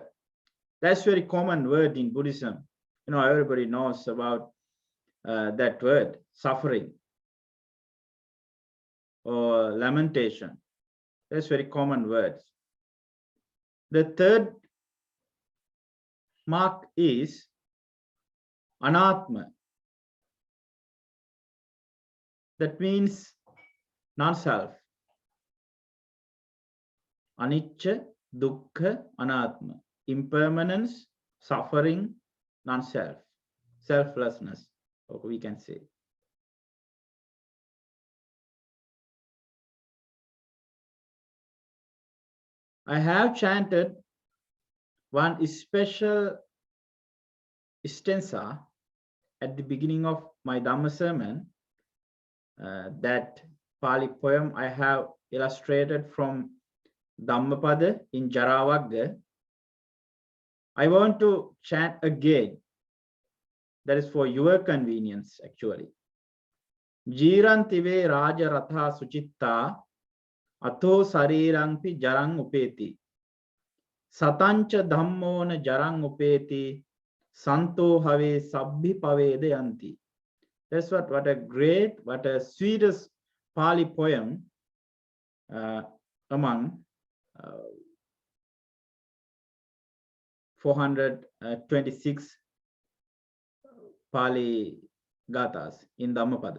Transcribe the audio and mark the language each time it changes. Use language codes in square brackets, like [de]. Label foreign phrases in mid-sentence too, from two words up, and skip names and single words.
[en] That's very common word in Buddhism. Everybody knows about that word, suffering or lamentation. That's very common words. The third mark is anatma. That means non-self. [pi] Anicca, dukkha, anatma. [en] Impermanence, suffering, non-self. Selflessness, or we can say. I have chanted one special stanza at the beginning of my Dhamma sermon. That Pali poem I have illustrated from Dhammapada in Jaravagga. I want to chant again. That is for your convenience, actually. [pi] Jirantive Raja Ratha Suchitta Atho Sarirangpi Jarang Upeti Satancha Dhammona Jarang Upeti Santo Have Sabbhi Pavedayanti. [en] That's what a sweetest Pali poem among 426 Pali Gathas in Dhammapada.